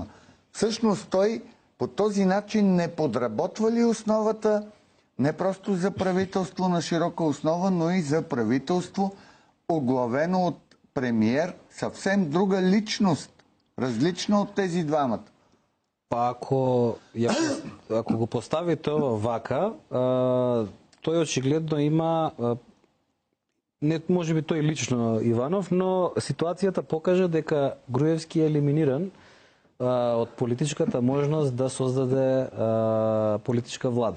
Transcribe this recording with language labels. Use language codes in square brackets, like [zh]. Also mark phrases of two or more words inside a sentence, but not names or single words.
[bg] Всъщност той по този начин не подработва ли основата не просто за правителство на широка основа, но и за правителство, оглавено от премиер, съвсем друга личност, различна от тези двамата? [mk] Па ако го постави тоа вака, тој очигледно има, не може би тој лично Иванов, но ситуацијата покажа дека Груевски е елиминиран од политичката можност да создаде политичка влада.